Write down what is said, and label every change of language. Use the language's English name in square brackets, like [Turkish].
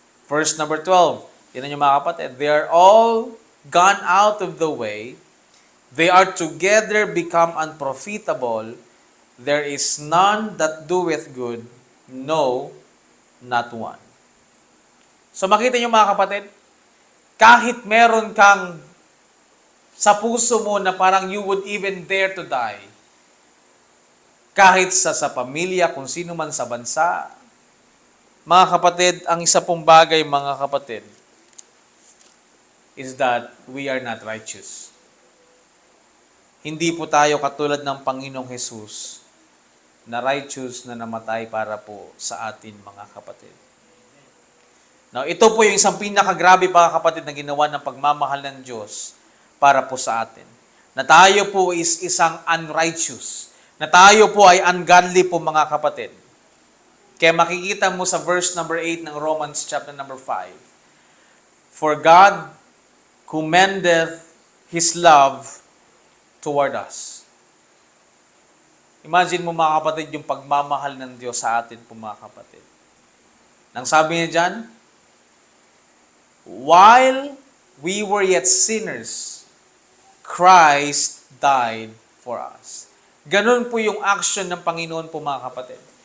[English] Verse number 12, [Filipino] yun yung mga kapatid, [English] they are all gone out of the way, they are together become unprofitable, there is none that doeth good, no, not one. [Filipino] So makita niyo mga kapatid, kahit meron kang sa puso mo na parang [English] you would even dare to die, [Filipino] kahit sa pamilya, kung sino man sa bansa, mga kapatid, ang isa pong bagay mga kapatid, [English] is that we are not righteous. [Filipino] Hindi po tayo katulad ng Panginoong Jesus na righteous na namatay para po sa atin mga kapatid. Now, ito po yung isang pinakagrabe mga kapatid na ginawa ng pagmamahal ng Diyos para po sa atin. Na tayo po is isang unrighteous. Na tayo po ay ungodly po mga kapatid. Kaya makikita mo sa verse number 8 ng Romans chapter number 5. [English] For God commendeth His love toward us. [Filipino] Imagine mo mga kapatid yung pagmamahal ng Diyos sa atin po mga kapatid. Nang sabi niya dyan, [English] while we were yet sinners, Christ died for us. [Filipino] Ganun po yung action ng Panginoon po mga kapatid.